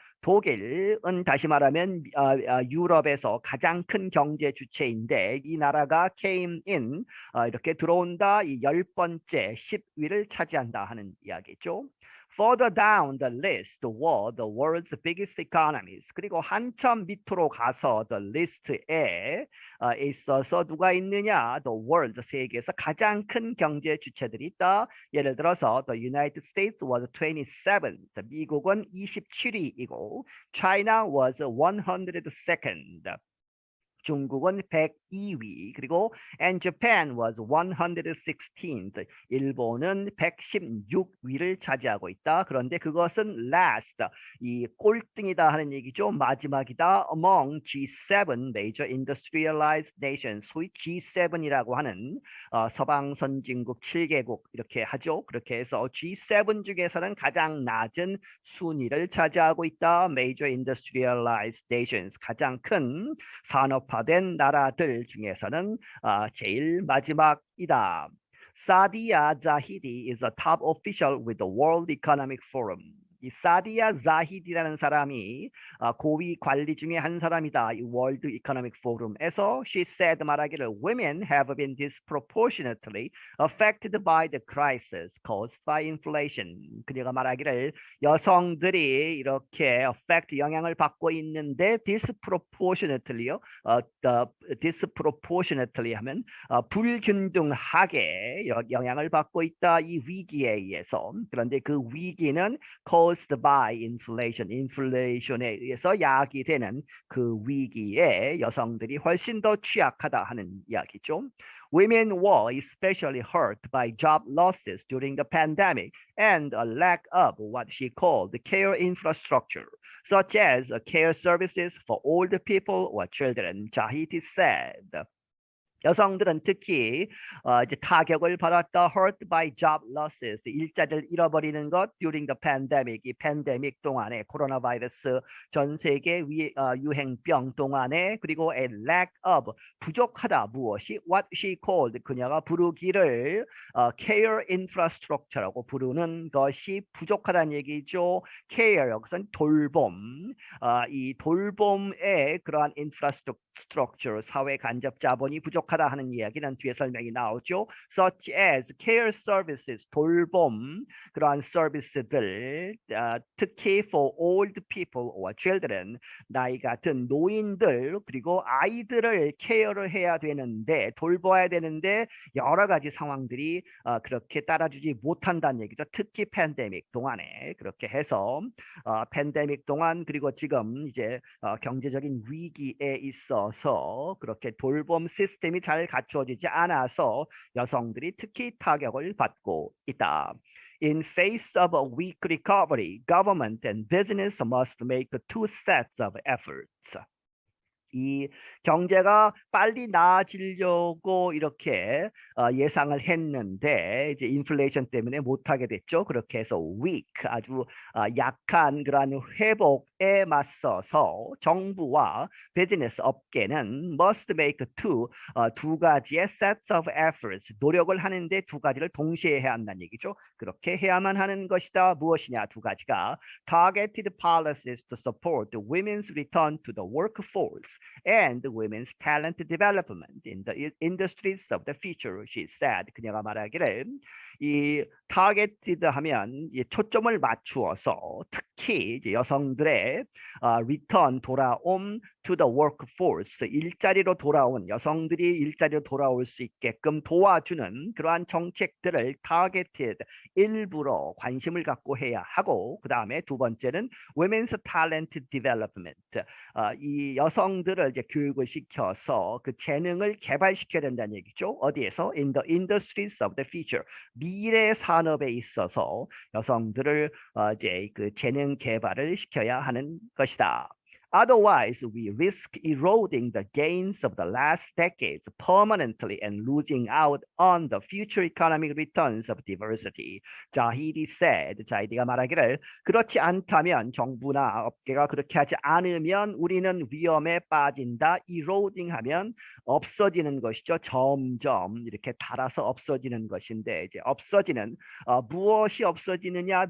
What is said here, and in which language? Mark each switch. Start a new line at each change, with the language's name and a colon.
Korean: 독일은 다시 말하면 유럽에서 가장 큰 경제 주체인데 이 나라가
English: came in
Korean: 이렇게 들어온다. 이 10번째 10위를 차지한다 하는 이야기죠.
English: Further down the list were the world's biggest economies.
Korean: 그리고 한참 밑으로 가서
English: the list
Korean: 에 있어서 누가 있느냐?
English: The world
Korean: 세계에서 가장 큰 경제 주체들이 있다. 예를 들어서
English: the United States was 27th.
Korean: 미국은 27위이고
English: China was 102nd.
Korean: 중국은 102위 그리고
English: and Japan was 116th.
Korean: 일본은 116위를 차지하고 있다. 그런데 그것은
English: last
Korean: 이 꼴등이다 하는 얘기죠. 마지막이다.
English: Among G7 major industrialized nations
Korean: 소위 G7이라고 하는 서방 선진국 7개국 이렇게 하죠. 그렇게 해서 G7 중에서는 가장 낮은 순위를 차지하고 있다.
English: major industrialized nations
Korean: 가장 큰 산업 된 나라들 중에서는 제일 마지막이다.
English: 사디아 자히디 is a top official with the World Economic Forum.
Korean: 이 사디아 자히디라는 사람이 고위 관리 중에 한 사람이다. 이 월드 이코노믹 포럼에서
English: she said
Korean: 말하기를
English: women have been disproportionately affected by the crisis caused by inflation.
Korean: 그녀가 말하기를 여성들이 이렇게
English: affect
Korean: 영향을 받고 있는데
English: disproportionately
Korean: 요.
English: disproportionately
Korean: 하면 불균등하게 영향을 받고 있다. 이 위기에 의해서. 그런데 그 위기는
English: caused by inflation,
Korean: 인플레이션에 의해서 야기되는 그 위기에 여성들이 훨씬 더 취약하다 하는 이야기죠.
English: Women were especially hurt by job losses during the pandemic and a lack of what she called care infrastructure, such as care services for older people or children, Jahidi said.
Korean: 여성들은 특히 이제 타격을 받았다.
English: hurt by job losses.
Korean: 일자리를 잃어버리는 것
English: during the pandemic.
Korean: 이 팬데믹 동안에 코로나 바이러스 전 세계 유행병 동안에 그리고
English: a lack of
Korean: 부족하다. 무엇이
English: what she called
Korean: 그녀가 부르기를
English: care infrastructure
Korean: 라고 부르는 것이 부족하다는 얘기죠.
English: care
Korean: 여기서는 돌봄. 이 돌봄의 그러한
English: infrastructure
Korean: 사회 간접 자본이 부족하다 하는 이야기는 뒤에 설명이 나오죠.
English: Such as care services
Korean: 돌봄 그러한 서비스들 특히
English: for old people or children
Korean: 나이가 든 노인들 그리고 아이들을 케어를 해야 되는데 돌봐야 되는데 여러 가지 상황들이 그렇게 따라주지 못한다는 얘기죠. 특히 팬데믹 동안에 그렇게 해서 팬데믹 동안 그리고 지금 이제 경제적인 위기에 있어서 그렇게 돌봄 시스템이 잘 갖추어지지 않아서 여성들이 특히 타격을 받고 있다.
English: In face of a weak recovery, government and business must make two sets of efforts.
Korean: 이 경제가 빨리 나아지려고 이렇게 예상을 했는데 이제 인플레이션 때문에 못하게 됐죠. 그렇게 해서
English: weak
Korean: 아주 약한 그러한 회복에 맞서서 정부와 비즈니스 업계는
English: must make
Korean: 두 가지의
English: sets of efforts
Korean: 노력을 하는데 두 가지를 동시에 해야 한다는 얘기죠. 그렇게 해야만 하는 것이다. 무엇이냐 두 가지가
English: targeted policies to support women's return to the workforce and women's talent development in the industries of the future, she said.
Korean: 그녀가 말하기를 이
English: targeted
Korean: 하면 이 초점을 맞추어서 특히 이제 여성들의
English: return
Korean: 돌아옴
English: to the workforce
Korean: 일자리로 돌아온 여성들이 일자리로 돌아올 수 있게끔 도와주는 그러한 정책들을 targeted 일부러 관심을 갖고 해야 하고 그 다음에 두 번째는
English: women's talent development
Korean: 이 여성들을 이제 교육을 시켜서 그 재능을 개발시켜야 된다는 얘기죠. 어디에서?
English: In the industries of the future.
Korean: 미래 산업에 있어서 여성들을 이제 그 재능 개발을 시켜야 하는 것이다.
English: Otherwise, we risk eroding the gains of the last decades permanently and losing out on the future economic returns of diversity.
Korean: 자히디
English: said,
Korean: 자히디가 말하기를 그렇지 않다면 정부나 업계가 그렇게 하지 않으면 우리는 위험에 빠진다.
English: eroding
Korean: 하면 없어지는 것이죠. 점점 이렇게 닳아서 없어지는 것인데 이제 없어지는 무엇이 없어지느냐?